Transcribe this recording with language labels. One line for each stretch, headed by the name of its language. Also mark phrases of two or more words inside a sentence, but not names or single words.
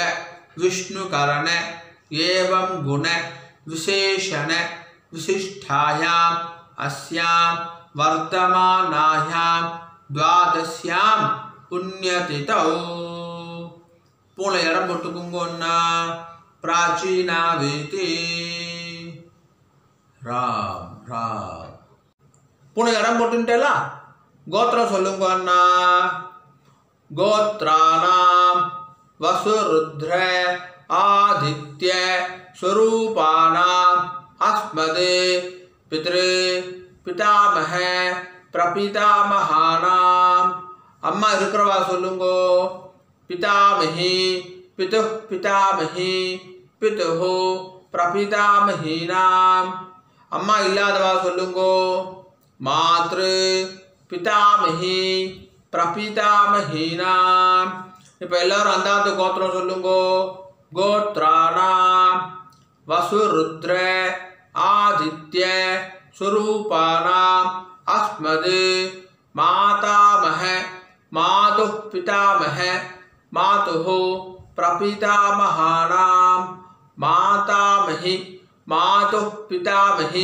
Sanskrit: विष्णुकरण एवं गुण विशेषण विशिष्टायां अस्यां वर्तमानायां द्वादश्यां पुण्यतिथौ
Tamil: பூணல் இடம் போட்டுக்குங்கோன்னா
Sanskrit: प्राचीना वीति राम राम
Tamil: பூணல் இடம் போட்டுட்டேல கோத்திரம் சொல்லுங்கோன்னா
Sanskrit: गोत्राणां वसुरुद्र आदित्य स्वरूपाणां अस्मदे पितृ पितामह प्रपितामहानां
Tamil: அம்மா இருக்கிறவா சொல்லுங்கோ
Sanskrit: पितामही पितुः पितामही पितुः प्रपितामहीनां अम्मा
Tamil: இல்லாதவா சொல்லுங்கோ
Sanskrit: मातृ पितामही प्रपितामहीनां
Tamil: இப்போ எல்லாரும் அந்தாத்து கோத்திரம் சொல்லுங்கோ
Sanskrit: गोत्राणां वसुरुद्र आदित्य स्वरूपाणां अस्मद् मातामह मातुः पितामह मातुः प्रपितामहानां मातामही मातुः पितामही